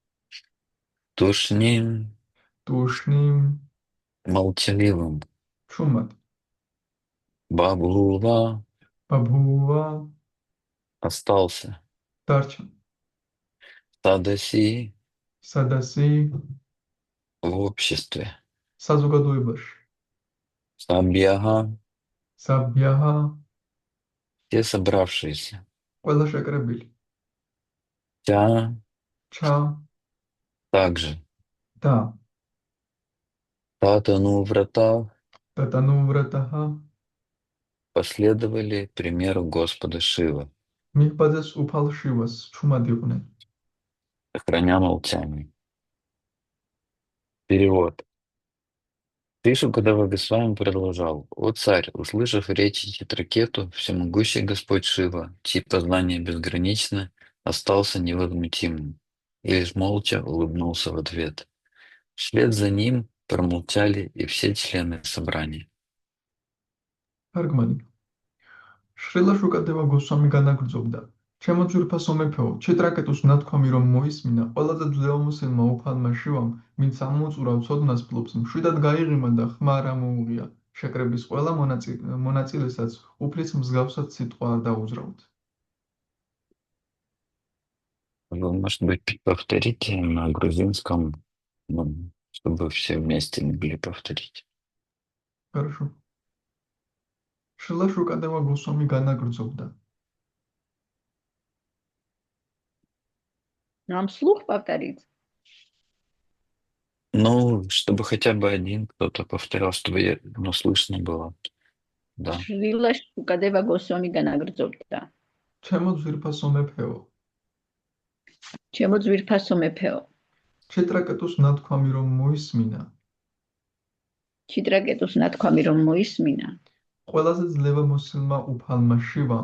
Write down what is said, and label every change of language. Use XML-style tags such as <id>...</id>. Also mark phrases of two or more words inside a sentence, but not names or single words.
<sa>Тушним, Тушним,</sa> <ru>молчаливым,</ru> <sa>Чумат, Бабхува, Бабхува,</sa> <ru>остался,</ru> <sa>Тарча, Тадаси, Садаси,</sa> <ru>в обществе,</ru> <ka>Საზოგადოებაში,</ka> <sa>Сабьяга, Сабьяга,</sa> <ru>все собравшиеся,</ru> <ka>ყველა შეკრებილი,</ka> <sa>Тя Ча,</sa> <ru>также, Да,</ru> <sa>तदनु व्रताः Татанувратаха,</sa> <ru>последовали примеру Господа Шивы,</ru> <ka>მიჰბაძეს უფალ შივას, ჩუმად იყვნენ.</ka> <ru>храня молчание. Перевод. Шри Шукадева Госвами продолжал. «О царь, услышав речи Читракету, всемогущий Господь Шива, чьи познания безграничны, остался невозмутимым и лишь молча улыбнулся в ответ. Вслед за ним промолчали и все члены собрания».</ru> <ka>თარგმანი. შრილა შუკადევა გოსვამი განაგრძობდა. ჩემო ძვირფასო მეფეო, ჩიტრაკეტუს ნათქვამი რომ მოისმინა, ყველაზე ძლევამოსილმა უფალმა შივამ, ვინც ამოუწურავ ცოდნას ფლობს, მშვიდად გაიღიმა და ხმა არ ამოუღია. შეკრების ყველა მონაწილესაც უფლის მსგავსად სიტყვა არ დაუძრავთ.</ka> <ru>Вы, может быть, повторите на грузинском, чтобы все вместе могли повторить. Хорошо. შრილა შუკადევა გოსვამი განაგრძობდა. Нам вслух повторить? Ну, чтобы хотя бы один кто-то повторял, чтобы слышно было. Да.</ru> <ka>Шрила Шукадева Госвами განაგრძობდა. ჩემო ძვირფასო მეფეო, ჩემო ძვირფასო მეფეო, ჩიტრაკეტუს ნათქვამი რომ მოისმინა, ჩიტრაკეტუს ნათქვამი რომ მოისმინა, ყველაზე ძლევამოსილმა უფალმა შივამ,</ka>